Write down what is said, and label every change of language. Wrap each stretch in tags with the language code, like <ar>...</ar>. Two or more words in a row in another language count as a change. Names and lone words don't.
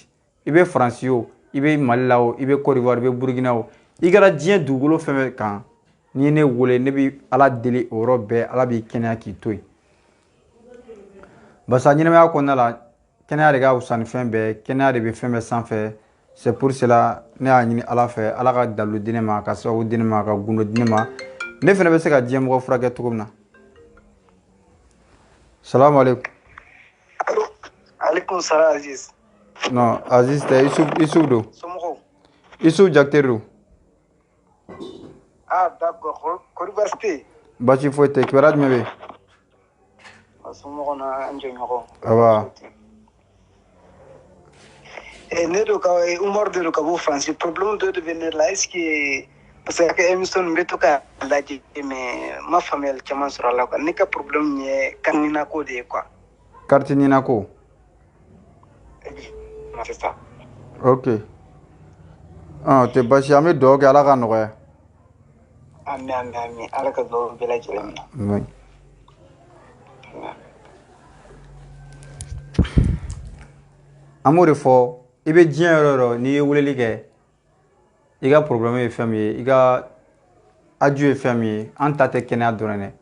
<bm>I bɛ Faransi o, i bɛ Mali la o, i bɛ Côte d'Ivoire, i bɛ Burkina o, i kɛra diɲɛ dugukolo fɛn fɛn kan, n'i ye ne wele ne bɛ Ala deli o yɔrɔ bɛɛ Ala b'i kɛnɛya k'i to yen. Barisa ɲɛnamaya kɔnɔna la kɛnɛya de ka wusa ni fɛn bɛɛ, kɛnɛya de bɛ fɛn bɛɛ sanfɛ.</bm> <fr>C'est pour cela</fr> <bm>ne y'a ɲini Ala fɛ, Ala ka dalu di ne ma, ka sababu di ne ma, ka gundo di ne ma. Ne fana bɛ se ka diɲɛ mɔgɔ furakɛ cogo min na.</bm> <ar>Salamu alaikum. Alaikum salam Aziz.</ar> <bm>Non, Aziz tɛ Isu don. Somɔgɔw. Isu Jakite don.</bm> <fr>Ah d'accord,</fr> <bm>kɔri baasi tɛ yen? Baasi foyi tɛ, kibaruya jumɛn bɛ yen? Somɔgɔw na an jɛɲɔgɔn. Aba. Ne don ka Umaru de don ka bɔ Faransi. Problème dɔ de bɛ ne la,</bm> <fr>est-ce que parce que</fr> <bm>émission n bɛ to ka lajɛ mais n ma faamuyali caman sɔrɔ a la quoi. Ne ka problème ye kanina ko de ye quoi. Carte ɲina ko.</bm> <fr>C'est ça.</fr> <bm>Ok. O tɛ baasi, an bɛ dugawu kɛ Ala ka nɔgɔya. Amin. Ala ka dugawu bɛɛ lajɛlen minɛ. An b'o de fɔ, i bɛ diɲɛ yɔrɔ o yɔrɔ n'i ye weleli kɛ, i ka problème ye fɛn min ye, i ka aju ye fɛn min ye, an ta tɛ kɛnɛya dɔrɔn dɛ.</bm>